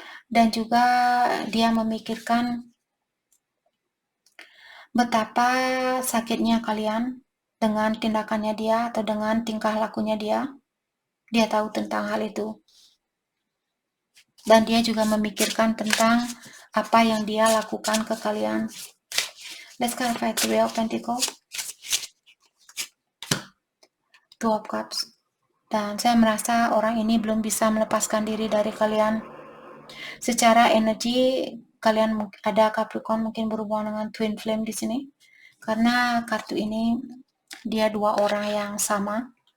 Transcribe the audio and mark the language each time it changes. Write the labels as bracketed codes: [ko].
[id] Dan juga dia memikirkan betapa sakitnya kalian dengan tindakannya dia atau dengan tingkah lakunya dia. Dia tahu tentang hal itu. Dan dia juga memikirkan tentang apa yang dia lakukan ke kalian. [en] Let's clarify Three of Pentacles, Two of Cups. [id] Dan saya merasa orang ini belum bisa melepaskan diri dari kalian. Secara energi, kalian ada Capricorn mungkin berhubungan dengan Twin Flame di sini. Karena kartu ini dia dua orang yang sama.